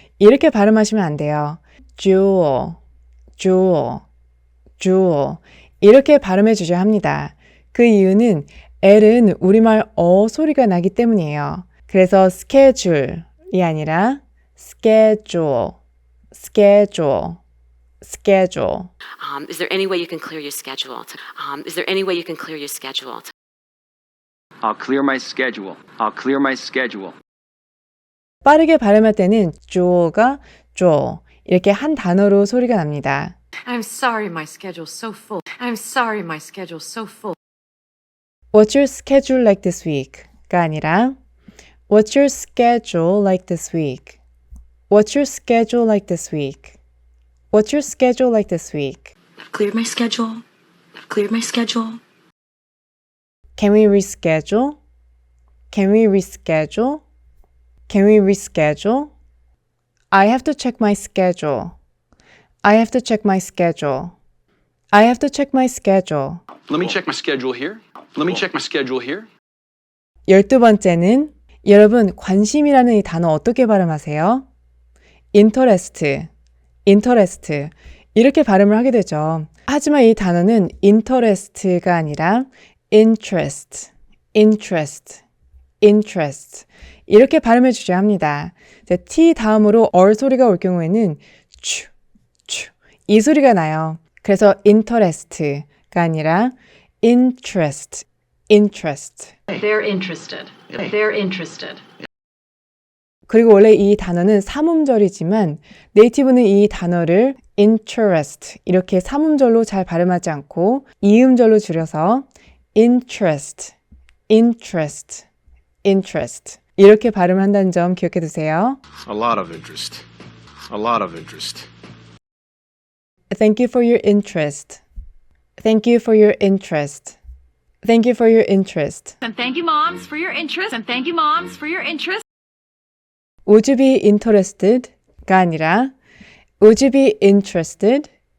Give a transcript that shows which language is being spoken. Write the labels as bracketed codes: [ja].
[ko] 이렇게 발음하시면 안 돼요. [en] jewel, jewel, jewel. [ko] 이렇게 발음해 주셔야 합니다. 그 이유는 L은 우리말 어 소리가 나기 때문이에요. 그래서 schedule이 아니라 schedule, schedule, schedule. [en] Is there any way you can clear your schedule? Is there any way you can clear your schedule? I'll clear my schedule. I'll clear my schedule. [ko] 빠르게 발음할 때는 jewel가 jewel 이렇게 한 단어로 소리가 납니다. [en] I'm sorry my schedule's so full. I'm sorry my schedule's so full. What's your schedule like this week? [ko] 가 아니라 [en] What's your schedule like this week? What's your schedule like this week? What's your schedule like this week? I've cleared my schedule. I've cleared my schedule. Can we reschedule? Can we reschedule? Can we reschedule? I have to check my schedule. I have to check my schedule. I have to check my schedule. Let me check my schedule here. Let me check my schedule here. [ko] 12번째는 여러분 관심이라는 이 단어 어떻게 발음하세요? interest, interest 이렇게 발음을 하게 되죠. 하지만 이 단어는 interest가 아니라 interest, interest, interest 이렇게 발음해 주셔야 합니다. T 다음으로 얼 소리가 올 경우에는 추, 추 이 소리가 나요. 그래서 interest가 아니라 interest, interest. [en] They're interested. They're interested. [ko] 그리고 원래 이 단어는 삼음절이지만 네이티브는 이 단어를 interest 이렇게 삼음절로 잘 발음하지 않고 이음절로 줄여서 interest, interest, interest 이렇게 발음을 한다는 점 기억해 두세요. [en] A lot of interest. A lot of interest. Thank you for your interest. Thank you for your interest. Thank you for your interest. And thank you moms for your interest. And thank you moms for your interest. Would you be interested? [ko] 가 아니라 [en] Would you be interested?